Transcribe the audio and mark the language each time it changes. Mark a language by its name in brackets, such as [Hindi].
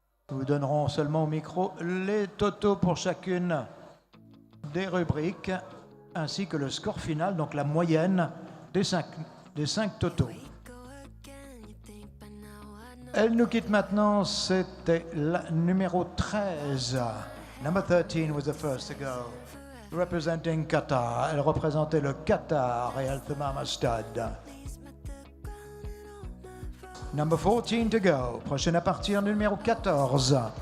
[French] Nous vous donnerons seulement au micro les totaux pour chacune des rubriques, ainsi que le score final, donc la moyenne des 5 totaux. Elle nous quitte maintenant, c'était la numéro 13. [English] Number 13 was the first to go, representing Qatar. [French] Elle représentait le Qatar et Al Thamama Stud. [English] Number 14 to go, [French] prochaine à partir, numéro 14.